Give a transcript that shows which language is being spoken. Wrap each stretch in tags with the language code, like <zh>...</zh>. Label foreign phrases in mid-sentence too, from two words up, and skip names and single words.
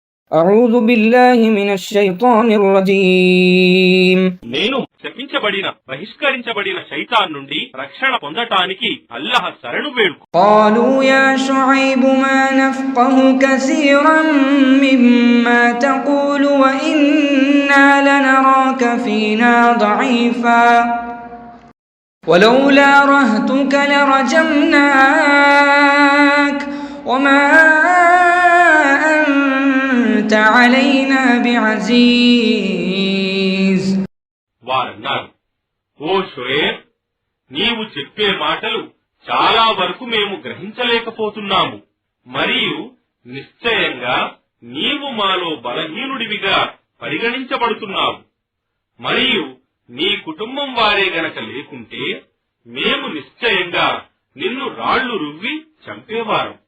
<ar>أعوذ بالله من الشيطان الرجيم</ar> <te>నేను శపించబడిన బహిష్కరించబడిన శైతాన్ నుండి రక్షణ పొందటానికి అల్లాహ్ శరణు వేడుకు.</te> <ar>قالوا يا شعيب ما نفقه كثيرا مما تقول وإنا لنراك فينا ضعيفا ولولا رهتك لرجمناك وما أنت علينا بعزيز.</ar> <te>వారన్నారు, ఓ షుయేబ్, నీవు చెప్పే మాటలు చాలా వరకు మేము గ్రహించలేకపోతున్నాము. మరియు నిశ్చయంగా నీవు మాలో బలహీనుడివిగా పరిగణించబడుతున్నావు. మరియు నీ కుటుంబం వారే గనక లేకుంటే మేము నిశ్చయంగా నిన్ను రాళ్లు రువ్వి చంపేవారం.</te>